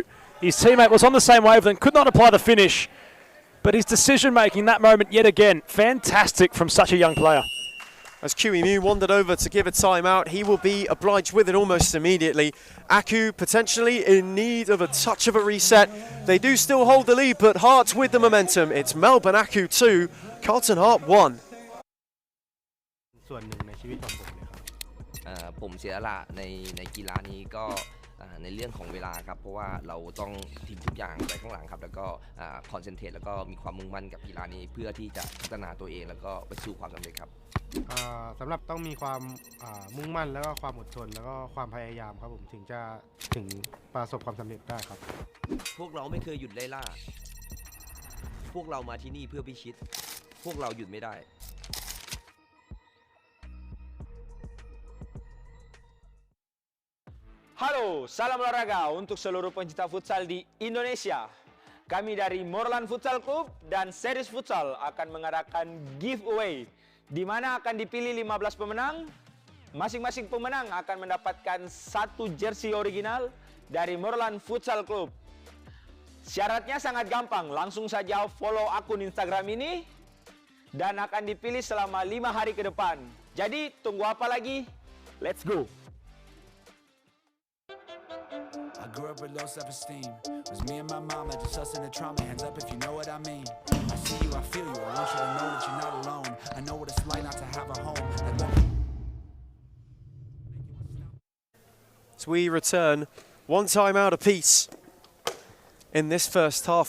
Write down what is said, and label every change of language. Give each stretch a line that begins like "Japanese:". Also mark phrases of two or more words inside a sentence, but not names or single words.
English: His teammate was on the same wavelength, could not apply the finish. But his decision-making that moment, yet again, fantastic from such a young player. As QEMU wandered over to give a timeout, he will be obliged with it almost immediately. Aku potentially in need of a touch of a reset. They do still hold the lead, but Hearts with the momentum. It's Melbourne Aku 2, Carlton Heart 1.
Thai: ส่วนหนึ่งในชีวิตของผมเลยครับ ผมเสียสละในกีฬานี้ก็ในเรื่องของเวลาครับเพราะว่าเราต้องทิ้งทุกอย่างไว้ข้างหลังครับแล้วก็คอนเซนเทรตแล้วก็มีความมุ่งมั่นกับกีฬานี้เพื่อที่จะพัฒนาตัวเองแล้วก็ไปสู่ความสำเร็จครับ สำหรับต้องมีความมุ่งมั่นแล้วก็ความอดทนแล้วก็ความพยายามครับผมถึงจะประสบความสำเร็จได้ครับ พวกเราไม่เคยหยุดไล่ล่าพวกเรามาที่นี่เพื่อพิชิตพวกเราหยุดไม่ได้
Indonesian: Halo, salam olahraga untuk seluruh pencinta futsal di Indonesia. Kami dari Morlan Futsal Club dan Series Futsal akan mengadakan giveaway di mana akan dipilih 15 pemenang. Masing-masing pemenang akan mendapatkan satu jersey original dari Morlan Futsal Club. Syaratnya sangat gampang, langsung saja follow akun Instagram ini dan akan dipilih selama 5 hari ke depan. Jadi tunggu apa lagi?
English: Let's go! I grew up with low self-esteem. It was me and my mama, just us in the trauma. Hands up if you know what I mean. I see you, I feel you. I want you to know that you're not alone. I know what it's like not to have a home. As we return, one time out apiece in this first half.